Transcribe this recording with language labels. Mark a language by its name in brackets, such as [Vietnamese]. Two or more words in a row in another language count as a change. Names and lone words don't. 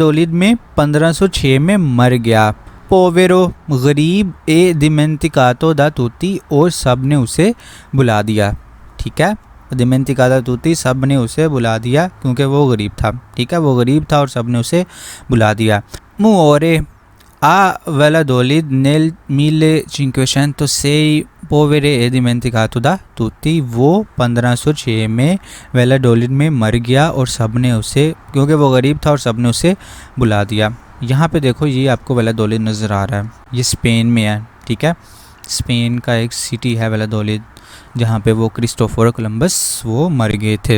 [Hindi] वैलाडोलिड में 1506 में मर गया। पोवेरो गरीब [Italian] e dimenticato da tutti, [Hindi] और सब ने उसे बुला दिया। ठीक है, [Italian] dimenticato tutti, [Hindi] सब ने उसे बुला दिया क्योंकि वो गरीब था। ठीक है, वो गरीब था और सब ने उसे बुला दिया। [Italian] मुओरे a Valladolid nel 1506 povere e dimenticato da tutti, [Hindi] वो 1506 में वैलाडोलिड में मर गया और सब ने उसे, क्योंकि वो गरीब था और सब ने उसे बुला दिया। यहाँ पे देखो ये आपको वैलाडोलिड नज़र आ रहा है, ये स्पेन में है। ठीक है, स्पेन का एक सिटी है वैलाडोलिड, जहाँ पे वो क्रिस्टोफर कोलंबस वो मर गए थे।